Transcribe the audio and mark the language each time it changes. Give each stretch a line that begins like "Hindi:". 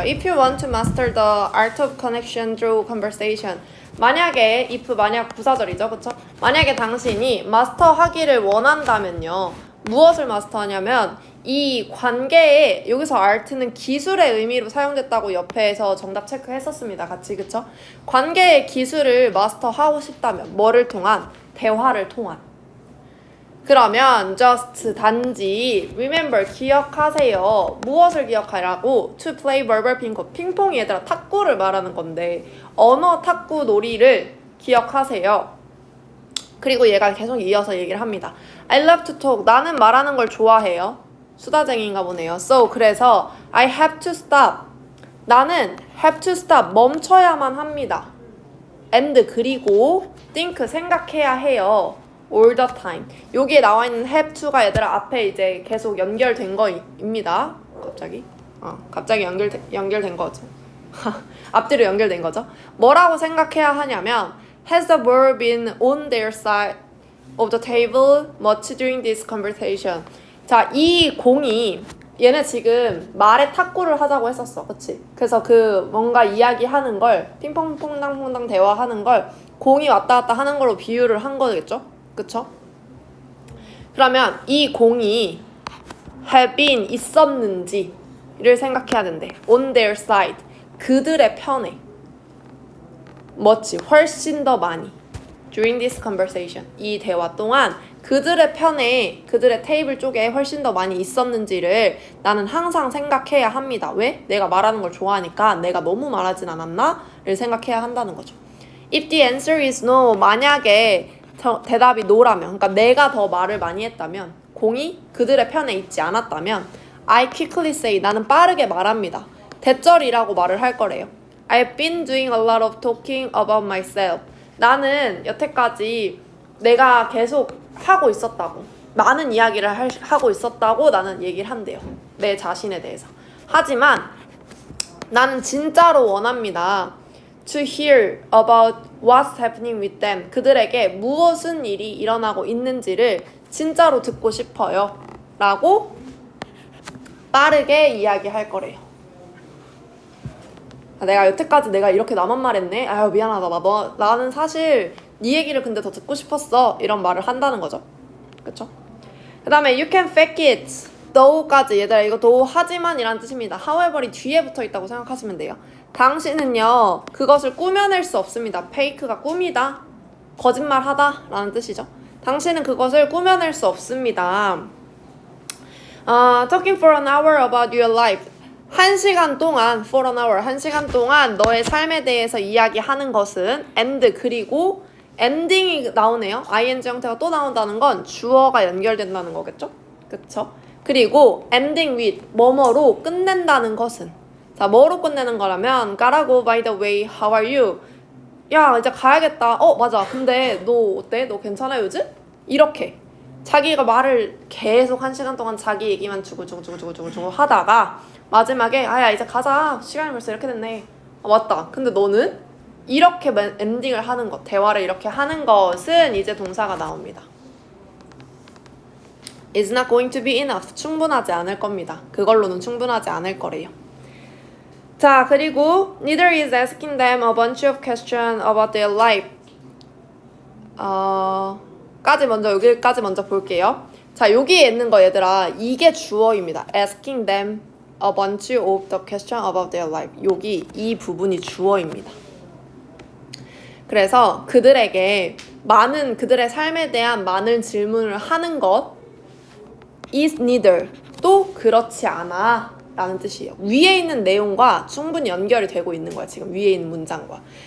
English: If you want to master the art of connection through conversation.
Korean: 만약에, if 만약 부사절이죠, 그쵸? 만약에 당신이 마스터하기를 원한다면요. 무엇을 마스터하냐면 이 관계에 여기서 art는 기술의 의미로 사용됐다고 옆에서 정답 체크했었습니다. 같이, 그쵸? 관계의 기술을 마스터하고 싶다면 뭐를 통한? 대화를 통한. 그러면 just 단지 remember 기억하세요. 무엇을 기억하라고?
English: to play verbal ping-pong.
Korean: 핑퐁이 얘들아 탁구를 말하는 건데 언어 탁구 놀이를 기억하세요. 그리고 얘가 계속 이어서 얘기를 합니다.
English: I love to talk.
Korean: 나는 말하는 걸 좋아해요. 수다쟁이인가 보네요.
English: So
Korean: 그래서
English: I have to stop.
Korean: 나는
English: have to stop.
Korean: 멈춰야만 합니다. and 그리고 think 생각해야 해요.
English: all the time.
Korean: 여기에 나와 있는 have to가 얘들아 앞에 이제 계속 연결된 거입니다. 갑자기 연결된 거죠. 앞뒤로 연결된 거죠. 뭐라고 생각해야 하냐면
English: has the ball been on their side of the table much during this conversation.
Korean: 자, 이 공이 얘네 지금 말에 탁구를 하자고 했었어. 그치? 그래서 그 뭔가 이야기하는 걸 핑퐁퐁당퐁당 대화하는 걸 공이 왔다 갔다 하는 걸로 비유를 한 거겠죠? 그쵸? 그러면 이 공이
English: have been
Korean: 있었는지를 생각해야 된대.
English: on their side.
Korean: 그들의 편에. 훨씬 더 많이.
English: during this conversation.
Korean: 이 대화 동안 그들의 편에, 그들의 테이블 쪽에 훨씬 더 많이 있었는지를 나는 항상 생각해야 합니다. 왜? 내가 말하는 걸 좋아하니까 내가 너무 말하진 않았나? 를 생각해야 한다는 거죠.
English: If the answer is no,
Korean: 만약에 대답이 no라면, 그러니까 내가 더 말을 많이 했다면, 공이 그들의 편에 있지 않았다면
English: I quickly say,
Korean: 나는 빠르게 말합니다. 대절이라고 말을 할 거래요.
English: I've been doing a lot of talking about myself.
Korean: 나는 여태까지 내가 계속 하고 있었다고, 많은 이야기를 하고 있었다고 나는 얘기를 한대요. 내 자신에 대해서. 하지만 나는 진짜로 원합니다.
English: To hear about what's happening with them.
Korean: 그들에게 무슨 일이 일어나고 있는지를 진짜로 듣고 싶어요. 라고 빠르게 이야기할 거래요. 내가 여태까지 내가 이렇게 나만 말했네? 아유 미안하다. 나는 사실 네 얘기를 근데 더 듣고 싶었어. 이런 말을 한다는 거죠. 그쵸? 그 다음에
English: you can fake it.
Korean: though까지 얘들아 이거 though 하지만 이란 뜻입니다. however이 뒤에 붙어 있다고 생각하시면 돼요. 당신은요 그것을 꾸며낼 수 없습니다. fake가 꾸미다, 거짓말하다 라는 뜻이죠. 당신은 그것을 꾸며낼 수 없습니다.
English: Talking for an hour about your life.
Korean: 1시간 동안
English: for an hour
Korean: 1시간 동안 너의 삶에 대해서 이야기하는 것은 and 그리고 엔딩이 나오네요. ing 형태가 또 나온다는 건 주어가 연결된다는 거겠죠? 그쵸? 그리고
English: ending with
Korean: 뭐뭐로 끝낸다는 것은, 자 뭐로 끝내는 거라면
English: gotta go by the way, how are you?
Korean: 야 이제 가야겠다. 맞아. 근데 너 어때? 너 괜찮아 요즘? 이렇게 자기가 말을 계속 1시간 동안 자기 얘기만 주고 하다가 마지막에 야 이제 가자. 시간이 벌써 이렇게 됐네. 맞다. 근데 너는? 이렇게 엔딩을 하는 것, 대화를 이렇게 하는 것은 이제 동사가 나옵니다.
English: It's not going to be enough.
Korean: 충분하지 않을 겁니다. 그걸로는 충분하지 않을 거래요. 자, 그리고
English: neither is asking them a bunch of questions about their life.
Korean: 여기까지 먼저 볼게요. 자, 여기에 있는 거 얘들아, 이게 주어입니다.
English: asking them a bunch of the questions about their life.
Korean: 여기 이 부분이 주어입니다. 그래서 그들에게 그들의 삶에 대한 많은 질문을 하는 것
English: is neither,
Korean: 또 그렇지 않아 라는 뜻이에요. 위에 있는 내용과 충분히 연결이 되고 있는 거야. 지금 위에 있는 문장과.